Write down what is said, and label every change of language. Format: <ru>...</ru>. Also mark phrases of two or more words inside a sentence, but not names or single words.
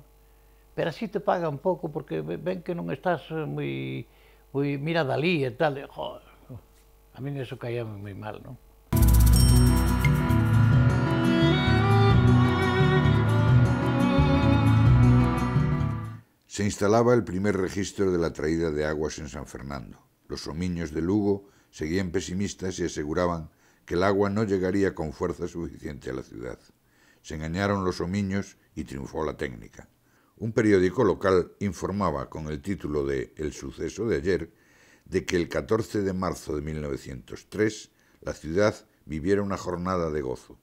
<gl>Pero así te paga un pouco, porque ven que non estás moi mira dalí e tal, joder, a mí eso caía moi mal, non?</gl> <es>Se instalaba el primer registro de la traída de aguas en San Fernando. Los homiños de Lugo seguían pesimistas y aseguraban que el agua no llegaría con fuerza suficiente a la ciudad. Se engañaron los homiños y triunfó la técnica. Un periódico local informaba con el título de El suceso de ayer de que el 14 de marzo de 1903 la ciudad viviera una jornada de gozo.</es>